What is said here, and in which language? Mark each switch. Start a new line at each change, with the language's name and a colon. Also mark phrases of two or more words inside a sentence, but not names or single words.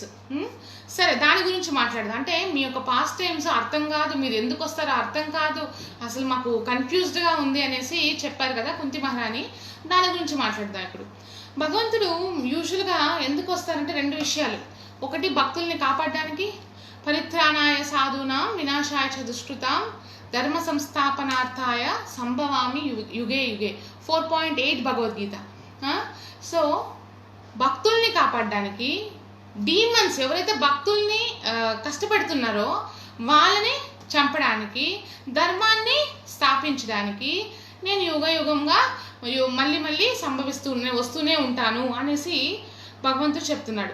Telugu: సరే, దాని గురించి మాట్లాడదాం. అంటే మీ యొక్క
English: past times
Telugu: అర్థం కాదు, మీరు ఎందుకు వస్తారో అర్థం కాదు, అసలు మాకు కన్ఫ్యూజ్డ్గా ఉంది అనేసి చెప్పారు కదా కుంతి మహారాణి. దాని గురించి మాట్లాడదాం. ఇప్పుడు భగవంతుడు యూజువల్గా ఎందుకు వస్తారంటే రెండు విషయాలు. ఒకటి భక్తుల్ని కాపాడడానికి,
Sanskrit: परित्राणाय साधूनां विनाशाय च दुष्कृताम् धर्म संस्थापनार्थाय सम्भवामि युगे 4.8 భగవద్గీత.
Telugu: సో భక్తుల్ని కాపాడడానికి, డీమన్స్ ఎవరైతే భక్తుల్ని కష్టపెడుతున్నారో వాళ్ళని చంపడానికి, ధర్మాన్ని స్థాపించడానికి నేను యుగంగా మళ్ళీ వస్తూనే ఉంటాను అనేసి భగవంతుడు చెప్తున్నాడు.